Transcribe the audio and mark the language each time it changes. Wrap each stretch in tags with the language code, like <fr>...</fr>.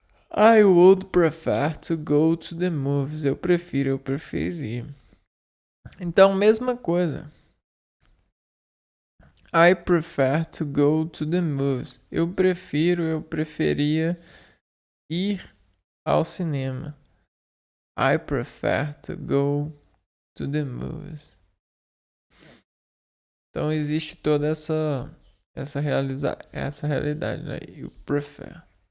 <en>I would prefer to go to the movies.</en> <pt>Eu preferiria. Então, mesma coisa.</pt> <en>I prefer to go to the movies.</en> <pt>Eu preferia ir ao cinema.</pt> <en>I prefer to go to the movies.</en> <pt>Então existe toda essa realidade, né?</pt> <en>You prefer.</en>